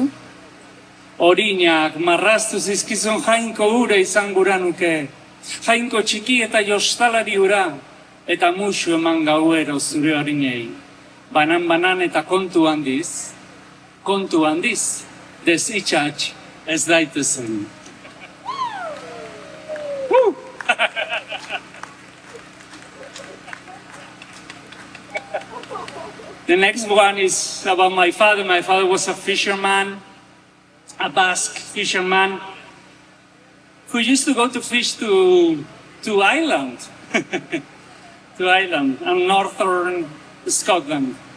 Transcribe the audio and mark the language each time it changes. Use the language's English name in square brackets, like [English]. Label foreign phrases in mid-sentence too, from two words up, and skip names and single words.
[Basque] Horinak marraztu zizkizun jainko ure izan gura nuke, jainko txiki eta jostalari ura, eta musu eman gauero zure horinei. Banan eta kontu handiz, desitxatx ez daitezen. [English] The next one is about my father. My father was a fisherman, a Basque fisherman, who used to go to fish to Ireland, and northern Scotland.